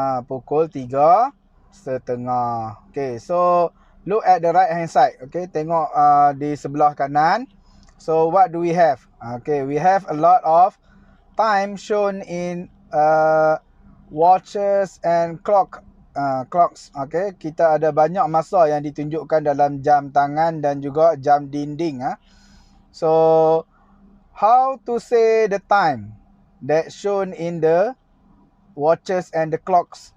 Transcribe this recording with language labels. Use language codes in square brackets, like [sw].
[ms] Pukul 3:30. [en] Okay, so look at the right hand side. [ms] Okay, tengok di sebelah kanan. [en] So what do we have? Okay, we have a lot of time shown in watches and clocks. [ms] Okay, kita ada banyak masa yang ditunjukkan dalam jam tangan dan juga jam dinding. [en] So how to say the time that shown in the watches and the clocks?